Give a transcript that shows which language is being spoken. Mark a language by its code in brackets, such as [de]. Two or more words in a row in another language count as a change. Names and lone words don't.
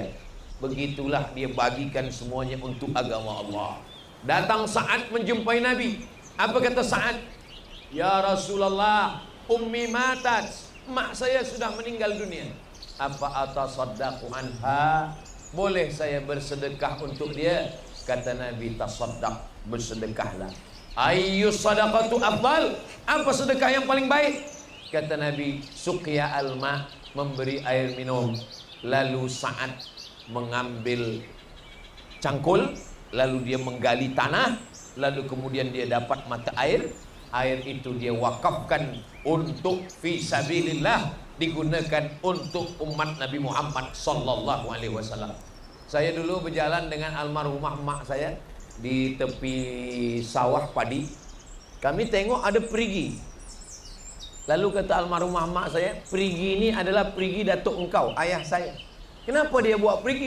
[ms] Begitulah dia bagikan semuanya untuk agama Allah. Datang Sa'ad menjumpai Nabi. Apa kata Sa'ad? [ar] يا رسول الله، أمي ماتت, [ms] mak saya sudah meninggal dunia. [ar] Apa أتصدق عنها? [ms] Boleh saya bersedekah untuk dia? Kata Nabi, tasaddaq, bersedekahlah. [ar] أي الصدقة أفضل? [ms] Apa sedekah yang paling baik? Kata Nabi, [ar] سقي الماء, [ms] memberi air minum. Lalu Sa'ad mengambil cangkul, lalu dia menggali tanah, lalu kemudian dia dapat mata air. Air itu dia wakafkan untuk [ar] في سبيل الله, [ms] digunakan untuk umat Nabi Muhammad [ar] صلى الله عليه وسلم. [ms] Saya dulu berjalan dengan almarhumah mak saya di tepi sawah padi. Kami tengok ada perigi. Lalu kata almarhumah mak saya, perigi ini adalah perigi datuk engkau, ayah saya. Kenapa dia buat perigi?